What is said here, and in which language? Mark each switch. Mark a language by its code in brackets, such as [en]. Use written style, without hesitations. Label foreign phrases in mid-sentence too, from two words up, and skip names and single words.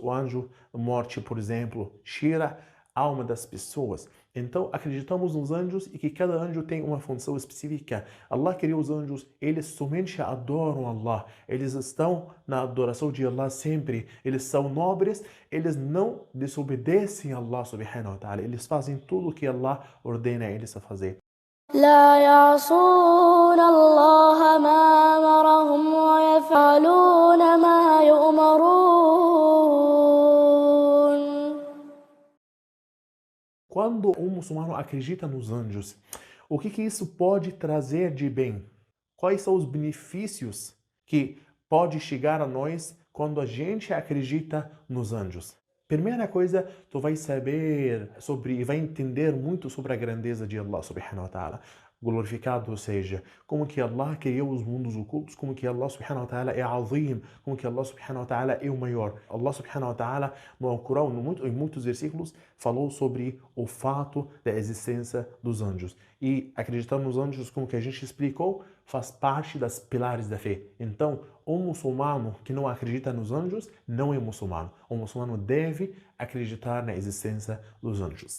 [pt] O anjo morte, por exemplo, tira a alma das pessoas. Então, acreditamos nos anjos e que cada anjo tem uma função específica. Allah criou os anjos, eles somente adoram Allah. Eles estão na adoração de Allah sempre. Eles são nobres, eles não desobedecem a Allah [ar] سبحانه وتعالى. [pt] Eles fazem tudo o que Allah ordena eles a fazer. [ar] لا يعصون الله ما أمرهم ويفعلون ما يؤمرون. [pt] Quando um muçulmano acredita nos anjos, o que isso pode trazer de bem? Quais são os benefícios que pode chegar a nós quando a gente acredita nos anjos? Primeira coisa, tu vai saber sobre e vai entender muito sobre a grandeza de Allah [ar] سبحانه وتعالى. [pt] Glorificado seja, como que Allah criou os mundos ocultos, como que Allah [ar] سبحانه وتعالى [pt] é azim, como que Allah [ar] سبحانه وتعالى [pt] é o maior. Allah [ar] سبحانه وتعالى [pt] no Alcorão, em muitos versículos, falou sobre o fato da existência dos anjos. E acreditar nos anjos, como que a gente explicou, faz parte das pilares da fé. Então, um muçulmano que não acredita nos anjos não é muçulmano. O muçulmano deve acreditar na existência dos anjos.